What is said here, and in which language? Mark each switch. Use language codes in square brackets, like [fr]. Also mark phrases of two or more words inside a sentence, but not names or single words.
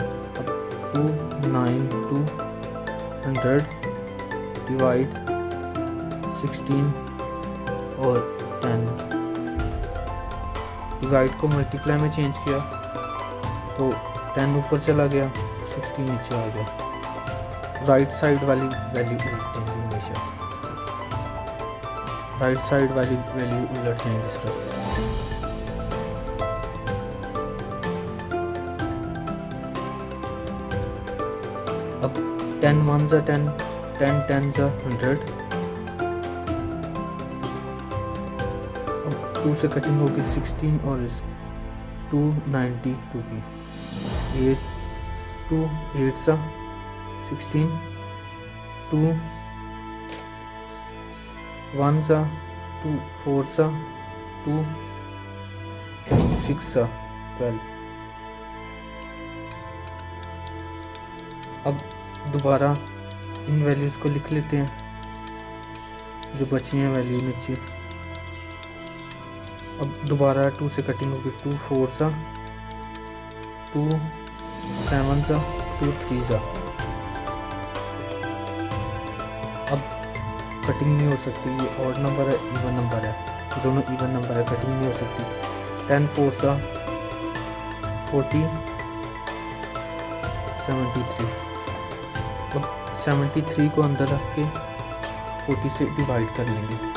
[ur] اب 292 ڈیوائڈ 16 اور 10، ڈیوائڈ کو ملٹی پلائی میں چینج کیا تو 10 اوپر چلا گیا، 16 نیچے آ گیا. [en] right side [ur] والی ویلیو الٹ دیں گے، ہمیشہ [en] right side [ur] والی ویلیو الٹ دیں گے اس طرح. [en] अब 10 1s are 10, 10 10s are 100। [ur] اب 2 سے کٹنگ ہوگی 16 اور اس 292 کی, [en] 8 2 8s are 16, 2 1s are 2 4s are 2 6s are 12। [ur] اب دوبارہ ان ویلیوز کو لکھ لیتے ہیں جو بچی ہیں ویلیو نیچے. اب دوبارہ 2 سے کٹنگ ہوگی, [en] 2 4s are 2 7s are 2 3s are। [ur] اب کٹنگ نہیں ہو سکتی، یہ [en] odd number [ur] ہے [en] even number [ur] ہے، یہ دونوں [en] even number [ur] ہے، کٹنگ نہیں ہو سکتی. [en] 10 4s are 40 73। [ur] اب 73 کو اندر رکھ کے 40 سے ڈیوائڈ کر لیں گے.